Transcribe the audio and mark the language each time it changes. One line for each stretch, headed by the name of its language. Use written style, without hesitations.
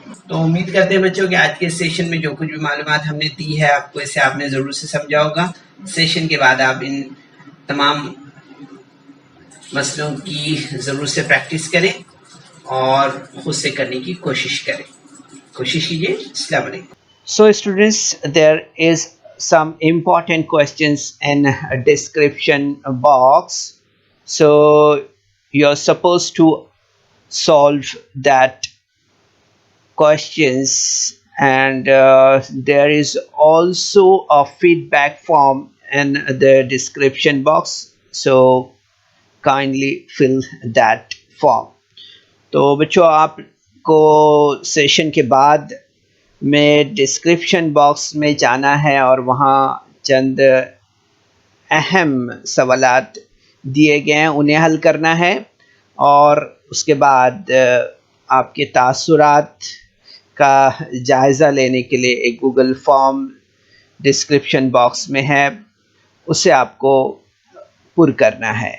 Urdu: تو امید کرتے ہیں بچوں کہ آج کے سیشن میں جو کچھ بھی معلومات ہم نے دی ہے آپ کو، اسے آپ نے ضرور سے سمجھا ہوگا. سیشن کے بعد آپ ان تمام مسئلوں کی ضرور سے پریکٹس کریں اور خود سے کرنے کی کوشش کریں. کوشش کیجیے. السلام علیکم.
English: So students, there is some important questions in a description box. So you're supposed to solve that questions, and there is also a feedback form in the description box. So kindly fill that form.
Urdu: تو بچوں آپ کو session کے بعد میں description box میں جانا ہے اور وہاں چند اہم سوالات دیے گئے ہیں، انہیں حل کرنا ہے. اور اس کے بعد آپ کے تاثرات کا جائزہ لینے کے لیے ایک گوگل فارم ڈسکرپشن باکس میں ہے، اسے آپ کو پر کرنا ہے.